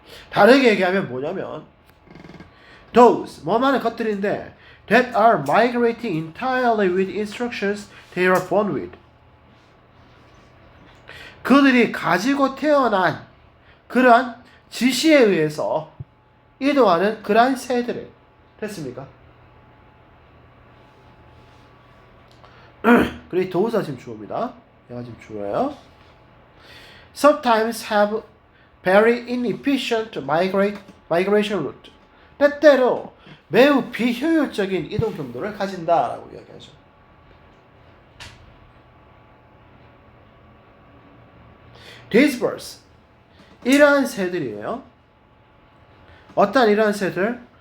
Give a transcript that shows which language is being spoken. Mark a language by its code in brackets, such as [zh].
[ko] 다르게 얘기하면 뭐냐면 those 뭐만한 것들인데 [en] that are migrating entirely with instructions they are born with [ko] 그들이 가지고 태어난 그러한 지시에 의해서 이동하는 그러한 새들을 됐습니까? 그리고 동사 지금 주어입니다. 얘가 지금 주어예요. [en] Sometimes have very inefficient migration route. [ko] 때때로 매우 비효율적인 이동 경로를 가진다라고 이야기하죠. [en] These birds [ko] 이러한 새들이에요. 어떤 이러한 새들?